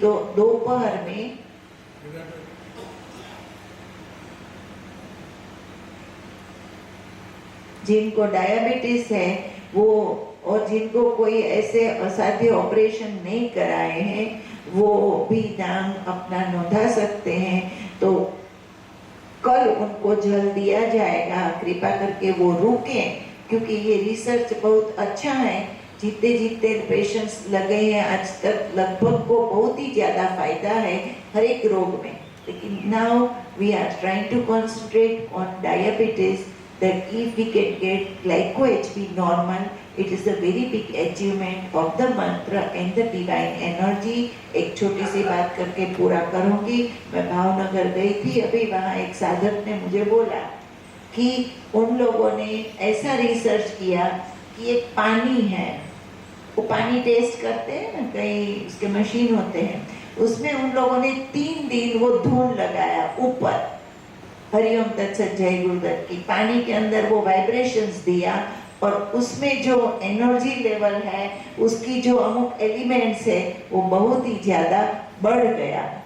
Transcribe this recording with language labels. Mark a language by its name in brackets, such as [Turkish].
[Hindi] तो दोपहर में जिनको डायबिटीज है वो, और जिनको कोई ऐसे असाध्य ऑपरेशन नहीं कराए हैं, वो भी नाम अपना नोंधा सकते हैं। तो कल उनको जल दिया जाएगा। कृपा करके वो रुकें, क्योंकि ये रिसर्च बहुत अच्छा है। जितने जितने पेशेंट्स लगे हैं आज तक, लगभग को बहुत ही ज्यादा फायदा है हर एक रोग में। [English] लेकिन now we are trying to concentrate on diabetes, that if we can get glyco HB normal, it is a very big achievement of the mantra and the divine energy। [Hindi] एक छोटी सी बात करके पूरा करूंगी। मैं भावनगर गई थी अभी, वहाँ एक साधक ने मुझे बोला कि उन लोगों ने ऐसा रिसर्च किया कि एक पानी है, वो पानी टेस्ट करते हैं ना, कई उसके मशीन होते हैं, उसमें उन लोगों ने 3 दिन वो धूल लगाया ऊपर, हरिओम तत्सत जय गुरुदत्त की, पानी के अंदर वो वाइब्रेशंस दिया, और उसमें जो एनर्जी लेवल है, उसकी जो अमुक एलिमेंट्स है, वो बहुत ही ज्यादा बढ़ गया।